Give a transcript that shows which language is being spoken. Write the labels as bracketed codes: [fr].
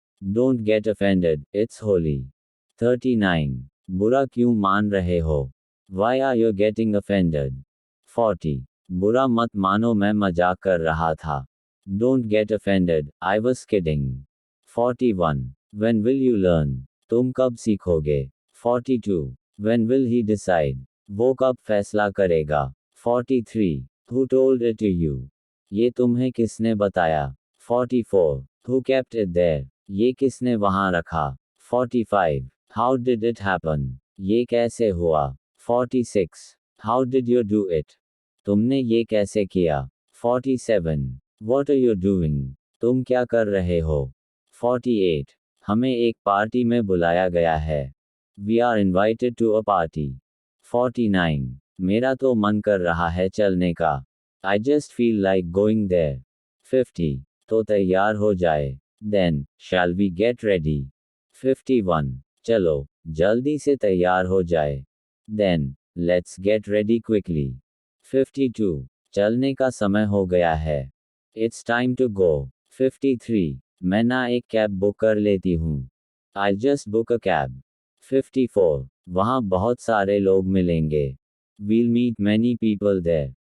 [en] Don't get offended, it's holy. [hi] 39. बुरा क्यों मान रहे हो? [en] Why are you getting offended? 40. [hi] बुरा मत मानो मैं मजाक कर रहा था. [en] Don't get offended, I was kidding. 41. When will you learn? [hi] तुम कब सीखोगे? [en] 42. When will he decide? [hi] वो कब फैसला करेगा? [en] 43. Who told it to you? [hi] ये तुम्हें किसने बताया? [en] 44. Who kept it there? [hi] ये किसने वहाँ रखा? [en] 45. How did it happen? [hi] ये कैसे हुआ? [en] 46. How did you do it? [hi] तुमने ये कैसे किया? [en] 47. What are you doing? [hi] तुम क्या कर रहे हो? 48. हमें एक पार्टी में बुलाया गया है. [en] We are invited to a party. [hi] 49. मेरा तो मन कर रहा है चलने का. [en] I just feel like going there. 50. [hi] तो तैयार हो जाए. [en] Then, shall we get ready? 51. [hi] चलो, जल्दी से तैयार हो जाए. [en] Then, let's get ready quickly. [hi] 52. चलने का समय हो गया है. [en] It's time to go. [hi] 53. मैं ना एक कैब बुक कर लेती हूँ. [en] I'll just book a cab. 54. [hi] वहाँ बहुत सारे लोग मिलेंगे. [en] We'll meet many people there.